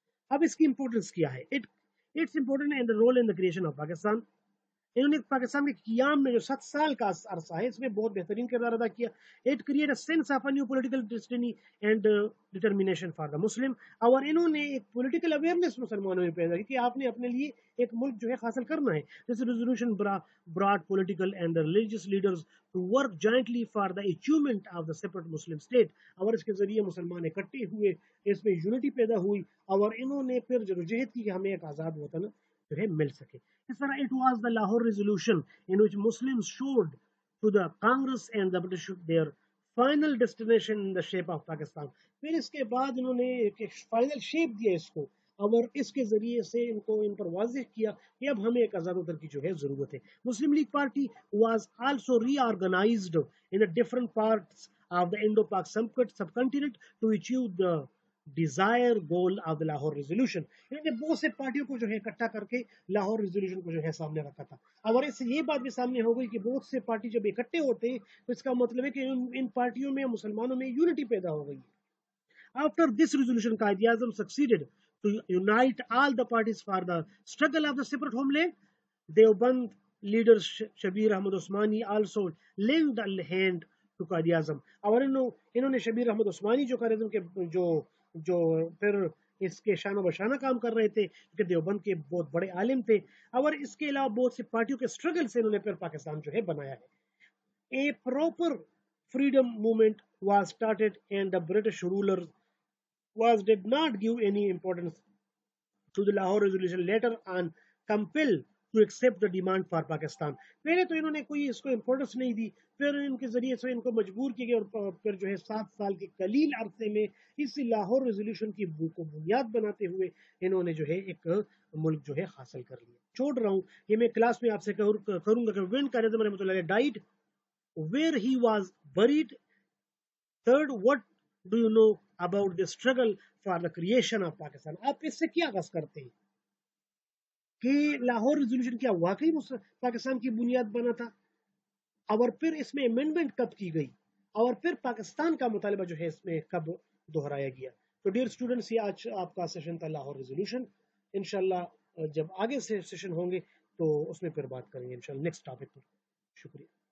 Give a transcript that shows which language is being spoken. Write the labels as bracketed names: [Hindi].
[Urdu] اب اس کی امپورٹنس کیا ہے؟ [English] It's important in the role in the creation of Pakistan. [Urdu] انہوں نے پاکستان کے قیام میں جو 7 سال کا عرصہ ہے اس میں بہت بہترین کردار ادا کیا. [English] It create a sense of a new political destiny and determination for the Muslim. [Urdu] اور انہوں نے ایک پولیٹیکل اویئرنیس مسلمانوں میں پیدا کی کہ آپ نے اپنے لیے ایک ملک جو ہے حاصل کرنا ہے. [English] This resolution brought political and religious leaders to work jointly for the achievement of the separate Muslim state. [Urdu] اور اس کے ذریعے مسلمان اکٹھے ہوئے, اس میں یونٹی پیدا ہوئی, اور انہوں نے پھر جدوجہد کی کہ ہمیں ایک آزاد وطن جو ہے مل سکے. اس طرح [English] it was the Lahore resolution in which Muslims showed to the Congress and the British their final destination in the shape of Pakistan. [Urdu] پھر اس کے بعد انہوں نے ایک فائنل شیپ دیا اس کو, اور اس کے ذریعے سے ان پر واضح کیا کہ اب ہمیں ایک آزاد وطن کی جو ہے ضرورت ہے. [English] Muslim League party was also reorganized in different parts of the Indo Pak subcontinent to achieve the desire goal of the Lahore resolution. [Urdu] انہوں نے بہت سے پارٹیوں کو جو ہے اکٹھا کر کے لاہور ریزولوشن کو جو ہے سامنے رکھا تھا. اور اس سے یہ بات بھی سامنے ہو گئی کہ بہت سے پارٹی جب اکٹھے ہوتے ہیں تو اس کا مطلب ہے کہ ان پارٹیوں میں مسلمانوں میں یونٹی پیدا ہو گئی. [English] After this resolution, Qaid-e-Azam succeeded to unite all the parties for the struggle of the separate homeland. Deoband leader Shabir Ahmad Osmani also lent a hand to Qaid-e-Azam. [Urdu] اور انہوں نے شبیر احمد عثمانی جو قائد-اعظم کے جو پھر اس کے شانہ بشانہ کام کر رہے تھے, کہ دیوبند کے بہت بڑے عالم تھے, اور اس کے علاوہ بہت سی پارٹیوں کے اسٹرگل سے انہوں نے پھر پاکستان جو ہے بنایا ہے. [English] A proper freedom movement was started and the British rulers did not give any importance to the Lahore resolution, later on compelled to accept the demand for Pakistan. [Urdu] پہلے تو انہوں نے کوئی اس کو امپورٹنس نہیں دی, پھر ان کے ذریعے سے ان کو مجبور کیا گیا, اور پھر جو ہے 7 سال کے قلیل عرصے میں اس لاہور ریزولوشن کی کو بنیاد بناتے ہوئے انہوں نے جو ہے ایک ملک جو ہے حاصل کر لیا. چھوڑ رہا ہوں یہ میں کلاس میں آپ سے کروں گا کہ [English] when Qaid-e-Azam رحمۃ اللہ علیہ died, where he was buried. Third, what do you know about the struggle for the creation of Pakistan? [Urdu] آپ اس سے کیا غص کرتے ہیں کہ لاہور ریزولوشن کیا واقعی پاکستان کی بنیاد بنا تھا, اور پھر اس میں امینڈمنٹ کب کی گئی, اور پھر پاکستان کا مطالبہ جو ہے اس میں کب دہرایا گیا. تو ڈیئر اسٹوڈنٹس, یہ آج آپ کا سیشن تھا لاہور ریزولوشن. انشاءاللہ جب آگے سے سیشن ہوں گے تو اس میں پھر بات کریں گے انشاءاللہ نیکسٹ ٹاپک پر. شکریہ.